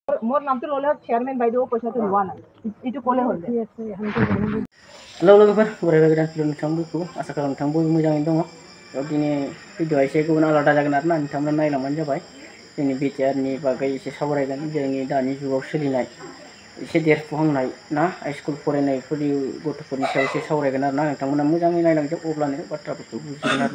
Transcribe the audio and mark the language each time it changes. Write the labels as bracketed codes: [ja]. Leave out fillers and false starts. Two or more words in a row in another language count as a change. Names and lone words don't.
[as] मोर नामটো ল'লে চেয়ারম্যান বাইদেউ পইচাটো লোৱা নাই এইটো ক'লে হ'ল [brx] हेलौ लोगोफोर बोराय गोदान फिल्म नोंथांमोनखौ आसा खालामो नोंथां बयबो मोजाङैनो दङ। दिनै भिडिअआ एसे गुबुन आलादा जागोन आरोना नोंथांमोना नायलांबानो जाबाय। जोंनि बिटिआरनि बागै एसे सावरायगोन जोंनि दानि जुगाव सोलिनाय एसे देरफुहांनाय ना हाइस्कुल फरायनायफोरनि गथ'फोरनि सायाव एसे सावरायगोन आरोना नोंथांमोना मोजाङै नायलांजोब अब्लानो बाथ्राफोरखौ बुजिगोन आरोना।